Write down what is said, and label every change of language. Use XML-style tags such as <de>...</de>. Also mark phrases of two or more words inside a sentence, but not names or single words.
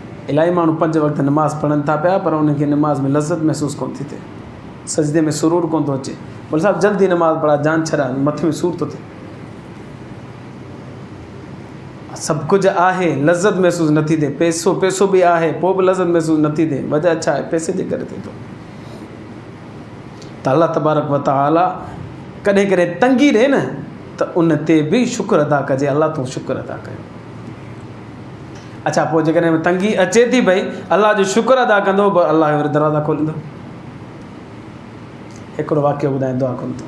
<sd>इलाही माण्हू 5 वक़्त नमाज़ पढ़नि था पिया पर उनखे नमाज़ में लज़त महसूसु कोन थी थिए, सजदे में सुरूर कोन थो अचे। बोले साहब जल्दी नमाज़ पढ़ा, जान छॾा, मथे में सूर थो थिए। सभु कुझु आहे, लज़त महसूसु नथी थिए। पैसो बि आहे, पोइ बि लज़त महसूसु नथी थिए। वजह छा आहे? पैसे जे करे थिए थो। त</sd> <ar>الله تبارك و تعالى</ar> <sd>कॾहिं कॾहिं तंगी ॾे न त उन ते बि शुक्र अदा कजे, अल्लाह तूं शुक्र अदा कयो। अच्छा, पोइ जेकॾहिं तंगी अचे थी पई, अल्लाह जो शुक्र अदा कंदो, अल्लाह जो वरी दरवाज़ा खोलींदो। हिकिड़ो वाक़ियो ॿुधाए, दुआ कोन थो।</sd>